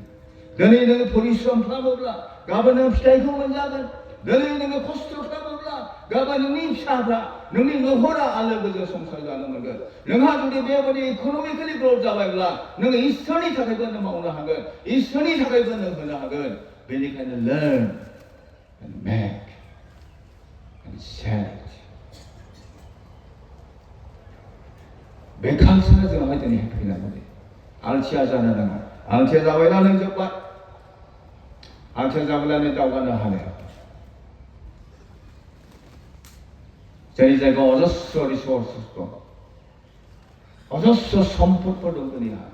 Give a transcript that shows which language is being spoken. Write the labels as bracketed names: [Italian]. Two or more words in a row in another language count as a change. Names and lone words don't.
[Bodo] दिनै नोङो परिश्रम खालामोब्ला गाबोन नों फिथाइखौ मोनजागोन। दिनै नोङो खस्थ' खालामोब्ला गाबोन नोंनि फिसाफ्रा, नोंनि न'खरा आलो गोजोन संसार जानो मोनगोन। नोंहा जुदि बेबायदि [English] economically growth [Bodo] जाबायब्ला नोङो इसोरनि थाखायबो नों मावनो हागोन, इसोरनि थाखायबो नों होनो हागोन। बेनिखायनो [English] learn and make and sell. [Bodo] बे कालसारा जोंहाय दिनैहाय फैनांगौ। आलसिया जानो नाङा। आलसिया जाबायला नों जोब्बाय। आलसिया जाब्ला नों दावगानो हाया। जोंनि जायगायाव अजस्र रिसर्सेस दं, अजस्र सम्पदफोर दं दिनैहाय।